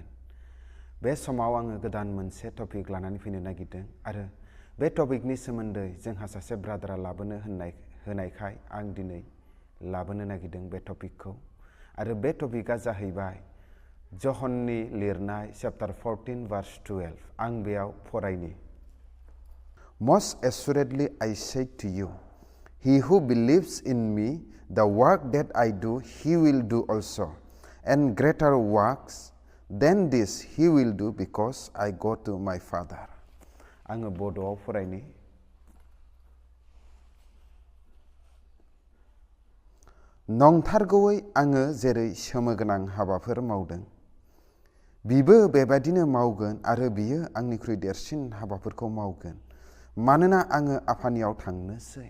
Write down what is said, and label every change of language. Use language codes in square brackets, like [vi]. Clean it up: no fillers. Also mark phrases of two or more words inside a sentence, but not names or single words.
[brx] बे समाव आङो गोदान मोनसे टपिक लानानै फैनो नागिरदों आरो बे टपिकनि सोमोन्दै जोंहा सासे ब्रादारा लाबोनो होनायखाय आं दिनै लाबोनो नागिरदों बे टपिकखौ। आरो बे टपिकआ जाहैबाय जहननि लिरनाय चैप्टार 14 verse 12। आं बेयाव फरायनि। [en] Most assuredly I say to you, he who believes in me, the work that I do, he will do also, and greater works than this he will do, because I go to my Father. [brx] आङो बड'आव फरायनि। नंथारगौयै आङो जेरै सोमोगोनां हाबाफोर मावदों, बिबो बेबायदिनो मावगोन आरो बियो आंनिख्रुइ देरसिन हाबाफोरखौ मावगोन, मानोना आङो आफानियाव थांनोसै।